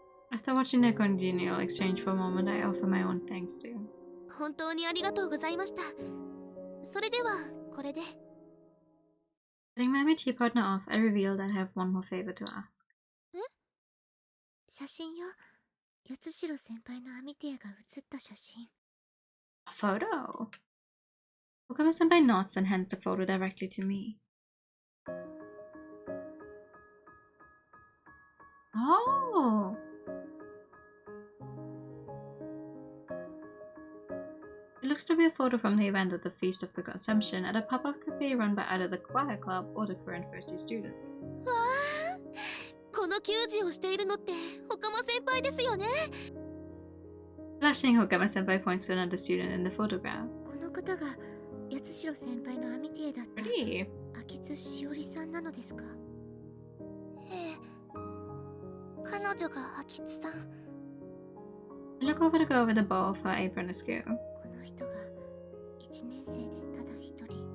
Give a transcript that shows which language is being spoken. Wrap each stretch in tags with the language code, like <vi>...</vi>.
<en>After watching their congenial exchange for a moment, I offer my own thanks too.</en> <ja>本当にありがとうございました。それではこれで。</ja> <en>Letting my tea partner off, I reveal that I have one more favor to ask.</en> <ja>写真よ。八代先輩のアミティアが写った写真。</ja> <en>A photo? Okama-senpai nods and hands the photo directly to me. Oh! It looks to be a photo from the event at the Feast of the Assumption at a pop-up cafe run by either the choir club or the current first-year students.</en> <ja>わあ、この給仕をしているのってほかま先輩ですよね。</ja> <en>Flashing, Okama-senpai points to another student in the photograph.</en> <ja>この方が八代先輩のアミティエだった</ja> <en>Pretty.</en> <ja>秋津しおりさんなのですか？ええ、彼女が秋津さん。</ja> <en>I look over the girl with the bow of her apron askew.</en> <ja>この人が1年生でただ一人</ja>